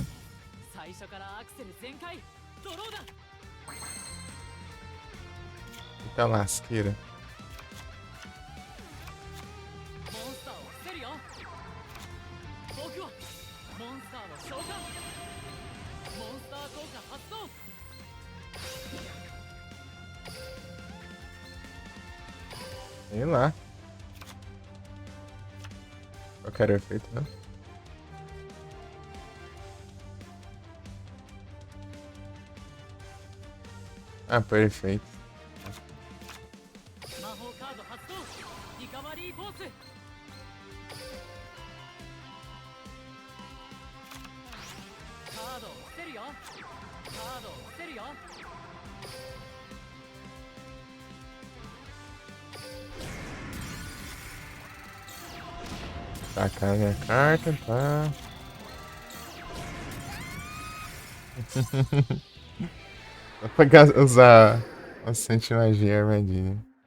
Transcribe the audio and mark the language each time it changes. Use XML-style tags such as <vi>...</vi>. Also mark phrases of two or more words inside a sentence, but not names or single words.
<ja>最初からアクセル全開ドローだ</ja> <pt>Eita lasqueira.</pt> <ja>モンスターを捨てるよ僕はモンスターの召喚モンスター効果発動</ja> <pt>Sei lá. Eu quero efeito, né? Ah, perfeito.</pt> <ja>魔法カード発動リカバリーフォースカードを捨てるよカードを捨てるよ</ja> <pt>Tacar minha carta, tá? Dá pra usar bastante magia e armadilha.</pt>